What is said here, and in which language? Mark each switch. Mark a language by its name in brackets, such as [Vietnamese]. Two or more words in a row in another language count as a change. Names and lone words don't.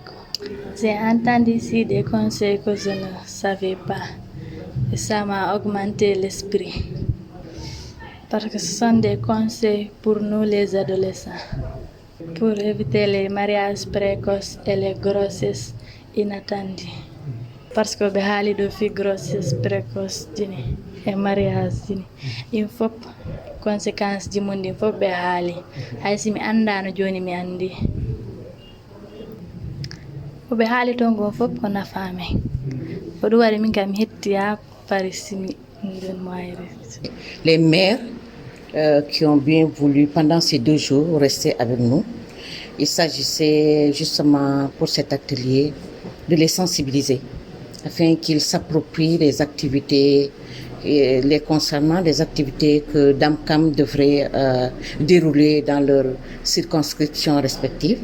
[French] J'ai entendu ici des conseils que je ne savais pas et ça m'a augmenté l'esprit. Parce que ce sont des conseils pour nous les adolescents, pour éviter les mariages précoces et les grossesses inattendues. [Fula] Parce que ɓe haali ɗo fi [French] grossesse précoce [Fula] jini e mariage jini ɗin fof conséquence ji mum ɗin fof ɓe haali hay si mi anndano joni mi anndi ko ɓe haali ton gon fof ko nafamen ko ɗum waɗi min kam mi hettiya pari simi nden moyre. [French] Les mères qui ont bien voulu pendant ces 2 jours rester avec nous, il s'agissait justement pour cet atelier de les sensibiliser afin qu'ils s'approprient les activités les concernant, les activités que Damcam devrait dérouler dans leurs circonscriptions respectives.